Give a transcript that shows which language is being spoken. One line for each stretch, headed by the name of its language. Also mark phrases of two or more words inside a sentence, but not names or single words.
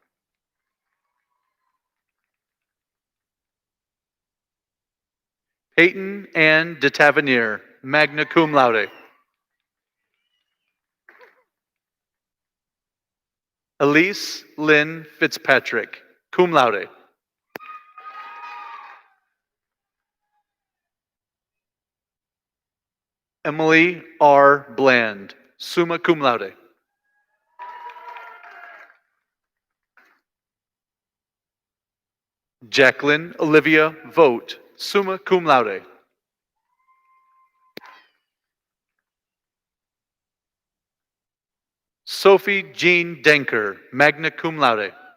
English: Peyton Ann de Tavernier,
Latin: magna cum laude.
English: Elise Lynn Fitzpatrick,
Latin: cum laude.
English: Emily R. Bland,
Latin: summa cum laude.
English: Jacqueline Olivia Vogt,
Latin: summa cum laude.
English: Sophie Jean Denker,
Latin: magna cum laude.